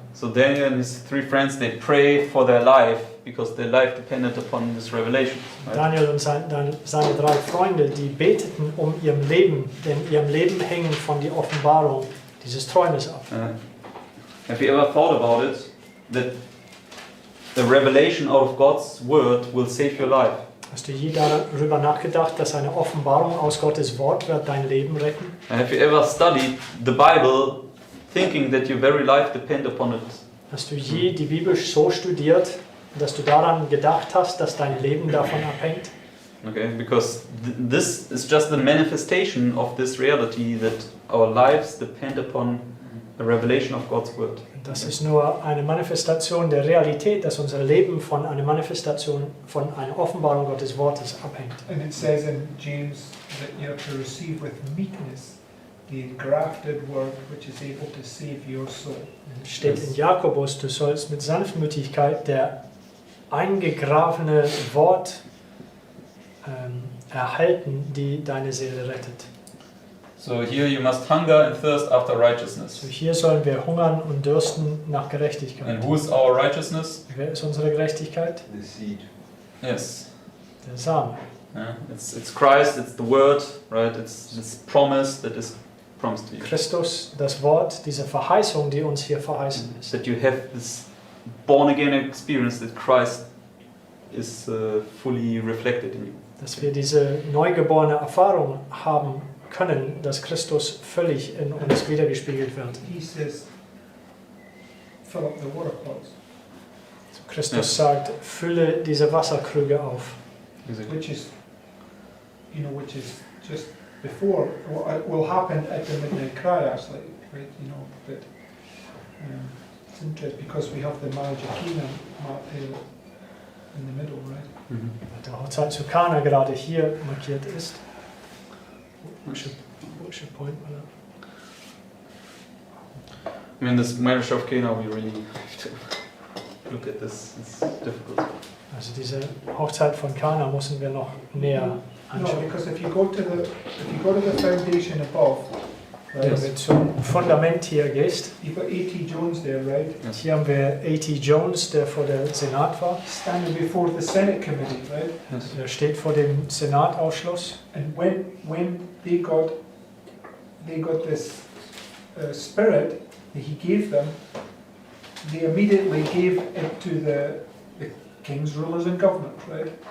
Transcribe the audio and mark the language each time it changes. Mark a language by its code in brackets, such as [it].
[en] So Daniel and his 3 friends, they pray for their life because their life depended upon this revelation. Right? [de] Daniel und seine 3 Freunde, die beteten um ihrem Leben, denn ihrem Leben hängen von der Offenbarung dieses Träumes ab. [en] Have you ever thought about it, that the revelation out of God's word will save your life? [de] Hast du je darüber nachgedacht, dass eine Offenbarung aus Gottes Wort wird dein Leben retten? [en] Have you ever studied the Bible thinking that your very life depends upon it? [de] Hast du je die Bibel so studiert, dass du daran gedacht hast, dass dein Leben davon abhängt? [en] Okay, because this is just the manifestation of this reality that our lives depend upon the revelation of God's word. [de] Das ist nur eine Manifestation der Realität, dass unser Leben von einer Manifestation, von einer Offenbarung Gottes Wortes abhängt. [en] And it says in James that you have to receive with meekness the engrafted word which is able to save your soul. [de] Es steht in Jakobus, du sollst mit Sanftmütigkeit der eingegrabene Wort erhalten, die deine Seele rettet. [en] So here you must hunger and thirst after righteousness. [de] So hier sollen wir hungern und dürsten nach Gerechtigkeit. [en] And who is our righteousness? [de] Wer ist unsere Gerechtigkeit? [en] The seed. Yes. [de] Der Same. [en] Yeah. It's Christ, it's the word, right? It's this promise that is promised to you. [de] Christus, das Wort, diese Verheißung, die uns hier verheißen ist. [en] That you have this born again experience that Christ is fully reflected in you. [de] Dass wir diese neugeborene Erfahrung haben können, dass Christus völlig in uns wiedergespiegelt wird. [en] He says, fill up the water pots, [de] So Christus sagt, fülle diese Wasserkrüge auf. [en] which is, which is just before, will happen at the midnight cry actually, right, but it's interesting because we have the marriage of Cana in the middle, right? [de] Der Hochzeit zu Kana gerade hier markiert ist. [en] Worship point, oder? I mean, this marriage of Cana, we really have to look at this. It's difficult. [de] Also diese Hochzeit von Kana müssen wir noch näher [en] No, [de] anschauen. [en] because if you go to the foundation above, [de] Wenn du zum Fundament hier gehst, [en] you've got A.T. Jones there, right? [de] hier haben wir A.T. Jones, der vor der Senat war. [en] Standing before the Senate committee, right? [de] Er steht vor dem Senatausschuss. [en] And when they got this spirit that he gave them, they immediately gave it to the king's rulers and government, right?